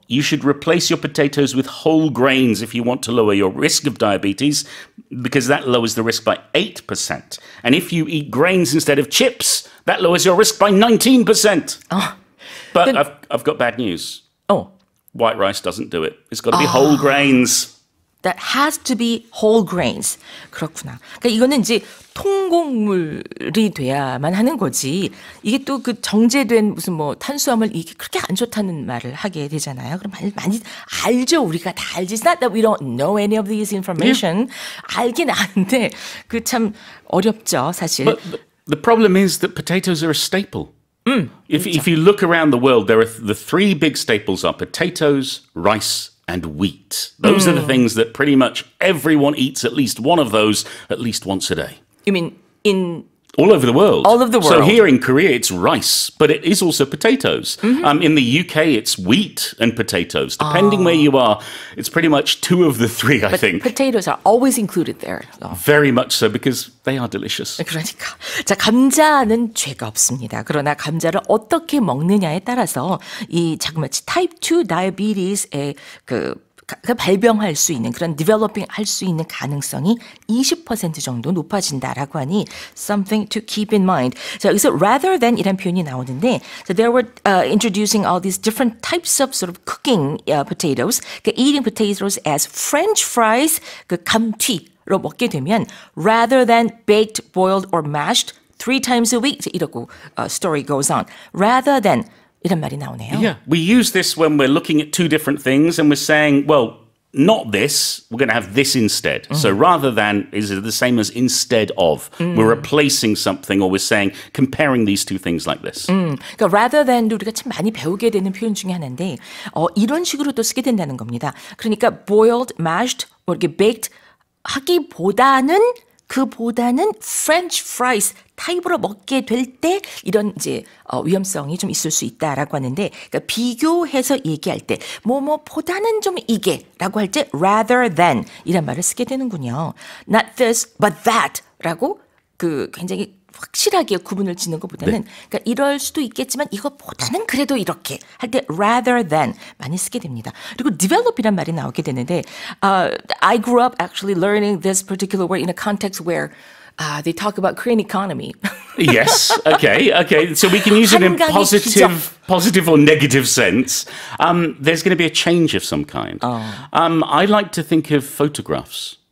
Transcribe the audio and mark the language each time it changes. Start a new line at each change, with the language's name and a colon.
English: You should replace your potatoes with whole grains if you want to lower your risk of diabetes, because that lowers the risk by 8%. And if you eat grains instead of chips, that lowers your risk by 19%. Oh. But I've got bad news. Oh. White rice doesn't do it. It's got to be whole grains. That has to be whole grains.
Korean: 그렇구나. 그러니까 이거는 이제 통곡물이 돼야만 하는 거지. 이게 또 그 정제된 무슨 뭐 탄수화물 이게 그렇게 안 좋다는 말을 하게 되잖아요. 그럼 많이 알죠. 우리가 다 알지.
English: It's not that we don't know any of these information.
Korean: 알긴 아는데 그 참 어렵죠, 사실.
English: But the problem is that potatoes are a staple. If you look around the world, there are the 3 big staples are potatoes, rice, and wheat. Those are the things that pretty much everyone eats at least one of those at least once a day. You mean in All over the world. All over the world. So here in Korea, it's rice, but it is also potatoes. In the UK, it's wheat and potatoes. Depending where you are, it's pretty much 2 of the 3, I think. Potatoes are always included there. So. Very much so, because they are delicious.
Korean: 그러니까. 자, 감자는 죄가 없습니다. 그러나 감자를 어떻게 먹느냐에 따라서 이 자그마치 type 2 diabetes의 발병할 수 있는 그런 developing 할 수 있는 가능성이 20% 정도 높아진다라고 하니
English: something to keep in mind.
Korean: 자, 여기서 rather than 이란 표현이 나오는데
English: so they were introducing all these different types of sort of cooking potatoes.
Korean: 그러니까
English: eating potatoes as French fries,
Korean: 그 감튀로 먹게 되면
English: rather than baked, boiled or mashed 3 times a week
Korean: 이러고
English: story goes on.
Korean: Rather than 이런 말이 나오네요.
English: Yeah, we use this when we're looking at 2 different things and we're saying, well, not this, we're going to have this instead. So rather than is the same as instead of. We're replacing something or we're saying, comparing these 2 things like this.
Korean: 그러니까 rather than도 우리가 참 많이 배우게 되는 표현 중에 하나인데 이런 식으로 또 쓰게 된다는 겁니다. 그러니까 boiled, mashed, or 이렇게 baked 하기보다는 French fries 타입으로 먹게 될 때 이런 이제 위험성이 좀 있을 수 있다라고 하는데 그러니까 비교해서 얘기할 때 뭐보다는 좀 이게라고 할 때 rather than 이란 말을 쓰게 되는군요.
English: Not this but that
Korean: 라고 그 굉장히 확실하게 구분을 짓는 것보다는 그러니까 이럴 수도 있겠지만 이것보다는 그래도 이렇게 할 때 rather than 많이 쓰게 됩니다. 그리고 develop이란 말이 나오게 되는데
English: I grew up actually learning this particular word in a context where they talk about Korean economy. Yes, okay. So we can use it in positive or negative sense. There's going to be a change of some kind. I like to think of photographs.